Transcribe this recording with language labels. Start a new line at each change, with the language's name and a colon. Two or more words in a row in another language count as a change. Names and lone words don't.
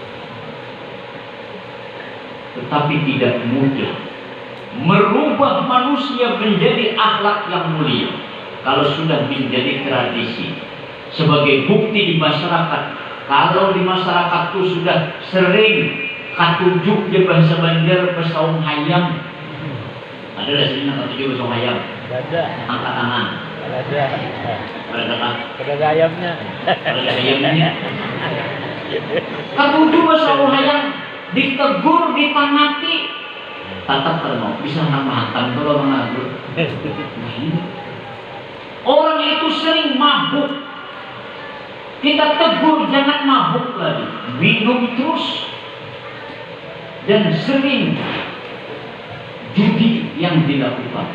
Indonesian: Tetapi tidak mudah merubah manusia menjadi akhlak yang mulia kalau sudah menjadi tradisi. Sebagai bukti di masyarakat, kalau di masyarakat itu sudah sering
Banjar: katujuk di bahasa Banjar pesaung hayam.
Indonesian: Ada di sini
Banjar: katujuk pesaung hayam?
Indonesian: Ada. Angkat tangan. Ada. Ada ayamnya. Ada ayamnya.
Banjar: Katujuk pesaung hayam
Indonesian: ditegur, ditangati. Tatap kalau bisa namakan kalau mengatur. Orang itu sering mabuk. Kita tegur jangan mabuk lagi, minum terus, dan sering judi yang dilakukan.